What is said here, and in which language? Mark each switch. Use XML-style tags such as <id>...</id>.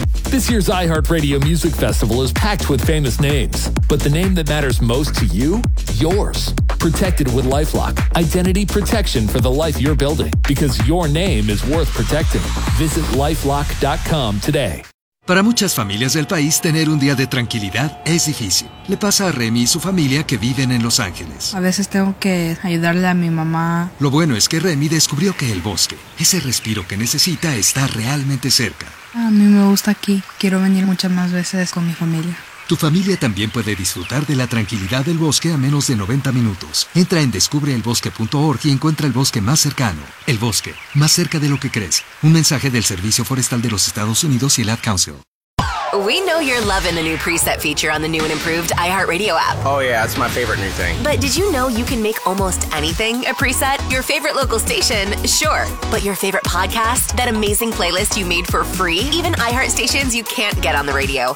<en>This year's iHeartRadio Music Festival is packed with famous names. But the name that matters most to you? Yours. Protected with LifeLock. Identity protection for the life you're building. Because your name is worth protecting. Visit LifeLock.com today.</en> <es>Para muchas familias del país, tener un día de tranquilidad es difícil. Le pasa a Remy y su familia que viven en Los Ángeles. A veces tengo que ayudarle a mi mamá. Lo bueno es que Remy descubrió que el bosque, ese respiro que necesita, está realmente cerca. A mí me gusta aquí. Quiero venir muchas más veces con mi familia. Tu familia también puede disfrutar de la tranquilidad del bosque a menos de 90 minutos. Entra en descubreelbosque.org y encuentra el bosque más cercano. El bosque, más cerca de lo que crees. Un mensaje del Servicio Forestal de los Estados Unidos y el Ad Council.</es> <en>We know you're loving the new preset feature on the new and improved iHeartRadio app. Oh yeah, it's my favorite new thing. But did you know you can make almost anything a preset? Your favorite local station, sure. But your favorite podcast? That amazing playlist you made for free? Even iHeart stations you can't get on the radio.</en>